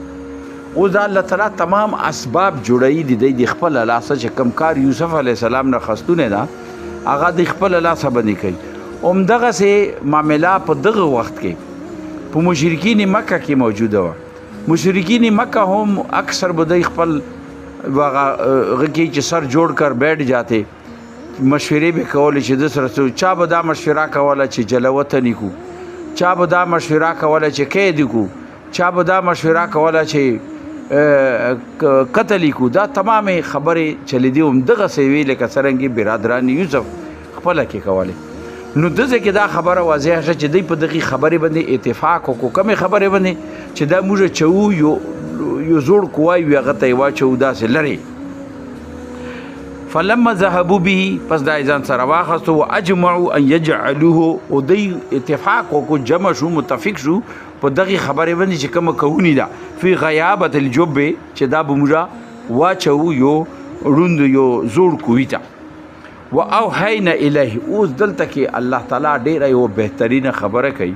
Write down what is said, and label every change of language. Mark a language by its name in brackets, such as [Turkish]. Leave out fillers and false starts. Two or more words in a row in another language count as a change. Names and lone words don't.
[Pashto] اوس دا الله تعالی تمام اسباب جوړوي د دی د خپله لاسه چې کوم کار یوسف علیه السلام نه خستونه ده هغه د خپله لاسه باندې کوي. همدغسې معامله په دغه وخت کې په مشرکین مکه کې موجوده وه. مشرکین مکه هم اکثر به دی خپل هغه کې چې سر جوړ [Urdu] کر بیٹھ جاتے، [Pashto] مشورې به کولې چې د سره چا به دا مشوره کوله چې جلوطني کو، چا به دا مشوره کوله چې قید کو، چا به دا مشوره کوله چې قتل کو. دا تمامې خبرې چلیدي همدغسې وي لکه څرنګې برادران یوسف خپله کې کولې. نو دغه کې دا خبره واضحه شوه چې دوی په دغې خبرې باندې اتفاق وکړو. کومې خبرې باندې چې دا موږ چوو یو زوړ قوای وي هغه ته یې واچوو داسې لرې. [Arabic] فلما ذهبوا به، [Pashto] پس دا ځان سره واخیستو. [Arabic] واجمعوا ان یجعلوه، [Pashto] او دوی اتفاق وکړو، جمع شو، متفق شو په دغې خبرې باندې چې کومه کوونی ده [Arabic] فی غیابة الجب، [Pashto] چې دا به موږ واچوو یو ړوند یو زوړ کوهي ته. [Arabic] واوحینا الیه، [Pashto] اوس دلته کې الله تعالی ډېره یو بهترینه خبره کوي.